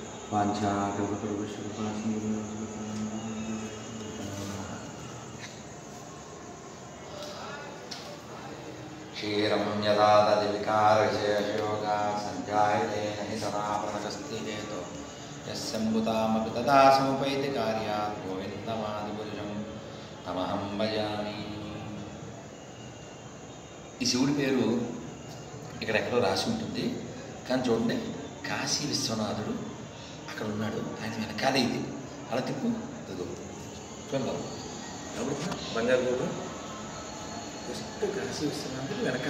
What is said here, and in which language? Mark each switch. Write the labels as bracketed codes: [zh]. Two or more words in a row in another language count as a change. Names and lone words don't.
[sa] क्षीरं यदा तद्विकारविशेषयोगा सञ्जायते नहि सदा प्रणगस्ति चेतो यस्यम्बुतामपि तदा समुपैति कार्यात् गोविन्दमादिपुरुषं तमहं भजामि. [te] ఈ శివుడి పేరు ఇక్కడ ఎక్కడో రాసి ఉంటుంది, కానీ చూడండి కాశీ విశ్వనాథుడు అక్కడ ఉన్నాడు, ఆయన వెనకాలే ఇది. అలా తిప్పు, చూద్దాం బంగారు గోడు జస్ట్ కాశీ విశ్వనాథుడు వెనకాల.